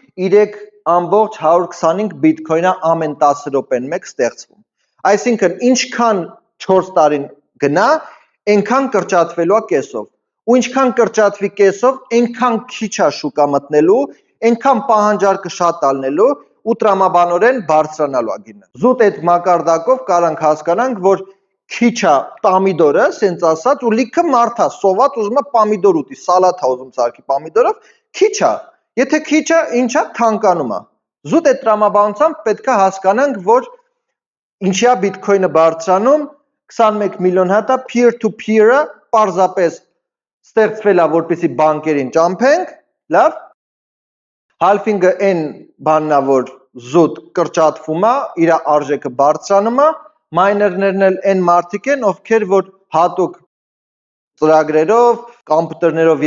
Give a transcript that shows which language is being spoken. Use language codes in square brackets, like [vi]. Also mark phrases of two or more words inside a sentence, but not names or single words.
[hy] 3.125 Bitcoin-ը ամեն 10 րոպեն մեկ ստեղծվում, այսինքն ինչքան 4 տարին գնա, այնքան կրճատվելու է կեսով, ու ինչքան կրճատվի կեսով, այնքան քիչ է շուկա մտնելու, այնքան պահանջարկը շատ ալնելու ու տրամաբանորեն բարձրանալու է գինը։ Զուտ այդ մակարդակով կարանք հասկանանք, որ քիչ է պամիդորը, սենց ասած, ու լիքը մարդ է, սոված ուզում է պամիդոր ուտի, սալաթ է ուզում սարքի պամիդորով, քիչ է, եթե քիչ է, ինչ է, թանկանում է։ Զուտ այդ տրամաբանությամբ պետք է հասկանանք, որ ինչի է Bitcoin-ը բարձրանում, 21 միլիոն հատա peer-to-peer-ը պարզապես ստեղծվել է, որպեսզի բանկերին ճամփենք, լավ, halving-ը այն բանն է, որ զուտ կրճատվում է, իր արժեքը բարձրանում է, մայներներն էլ այն մարդիկ են, ովքեր որ հատուկ ծրագրերով, կոմպյուտերներով